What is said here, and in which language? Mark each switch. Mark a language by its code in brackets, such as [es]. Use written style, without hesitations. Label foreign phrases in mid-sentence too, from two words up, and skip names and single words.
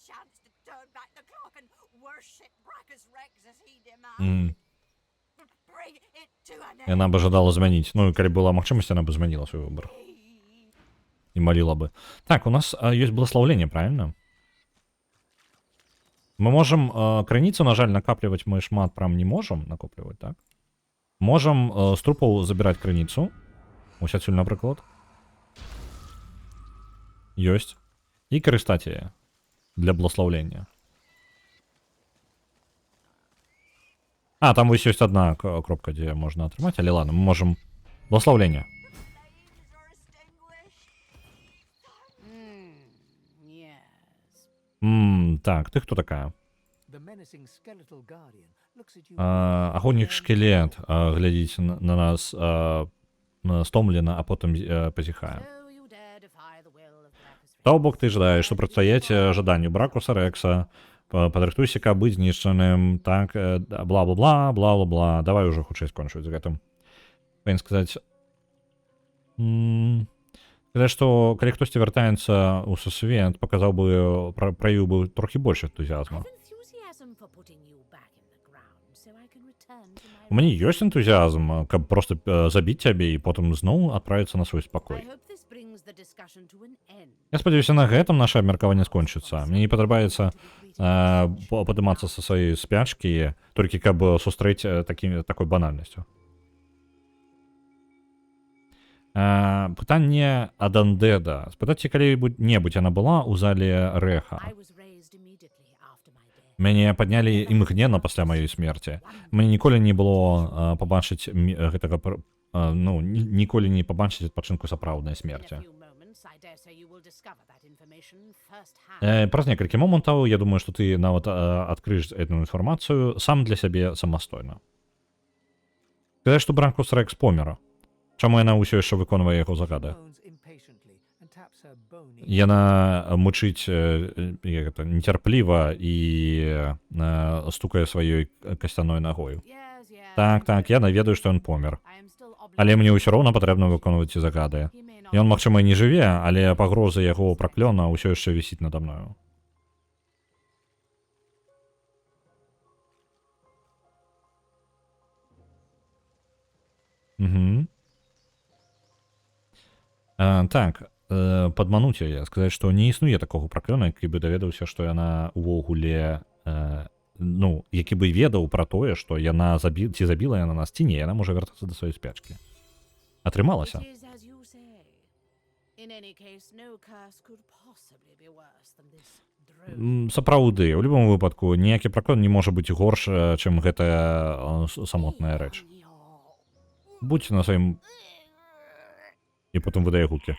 [be] Яна бы жадала змяніць. Ну, і калі была магчымасць, яна бы змяніла свой выбор. І маліла бы. Так, у нас ёсць благословленне, правильно? Мы можем крыніцу, на жаль, накапліваць мы шмат прям не можем накопліваць, так? Можем з трупаў забіраць крыніцу. Ось адсюль, напрыклад. Ёсць. І карыстаць яе для благословлення. А, там вось ёсць одна кропка, дзе можна атрымаць, але ладно, мы можем благословлення. [en] Yes. [be] Так, ты хто такая? [en] The menacing skeletal guardian looks at you. [be] Агонік шкелет глядзіць на нас стомлена, а потым пазіхае. [en] So you dare defy the will of Brackus Rex. [be] То бок ты жадаеш супрацьстаяць жаданню Бракуса Рекса, падрыхтуйся, каб быць знішчаным, так, бла-бла-бла, бла-бла-бла. Давай уже хутчэй скончыць з гэтым. Павінен сказаць, што калі хтосьці вяртаецца ў сусвет, паказаў бы, праявіў бы трохі больш энтузіазму. [en] I've enthusiasm for putting you back in the ground, so I can return to my [be] У мяне ёсць энтузіазм, каб проста забіць цябе і потым зноў адправіцца на свой [en] I [be] спакой. [en] hope this brings the discussion to an end. [be] Я спадзяюся, на гэтым наша абмеркаванне скончыцца. Мне не падабаецца падымацца са сваёй спячкі, толькі каб сустрэць такой банальнасцю. Пытанне ад Андеда. Спытайце, калі-небудзь яна была ў зале Рэха. [en] I was raised immediately after my death. [be] Мяне паднялі імгненна пасля маёй смерці. Мне ніколі не было пабачыць гэтага, ну, ніколі не пабачыць адпачынку сапраўднай [en] In a [be] смерці. [en] few moments, I dare say you will discover that information firsthand. [be] Праз некалькі момантаў, я думаю, што ты нават адкрыеш эту інфармацыю сам для сябе самастойна. Сказаць, што Бракус Рекс помер. Чаму яна ўсё яшчэ выконвае яго загады? [en] Moans impatiently and taps her bony. [be] Яна мычыць нецярпліва і стукае сваёй касцяной нагою. [en] Yes, yes. [be] Так, я наведаю, што ён помер. [en] I am still [be] Але мне [en] obligated. [be] ўсё роўна патрэбна выконваць ці загады. [en] He may not [be] Ён, магчыма, і не жыве, але пагроза яго праклёна ўсё яшчэ вісіць надо мною. Так, падмануць яе, сказаць, што не існуе такога праклёна, які бы даведаўся, што яна ўвогуле, ну, які бы ведаў пра тое, што яна ці забіла яна нас, ці не, яна можа вяртацца да сваёй спячкі. Атрымалася. [en] It is as you say. In any case, no curse could possibly be worse than this drone. [be] Сапраўды, у любым выпадку ніякі праклён не можа быць горш, чым гэтая самотная рэч. Будзь на сваім... І потым выдае гукі.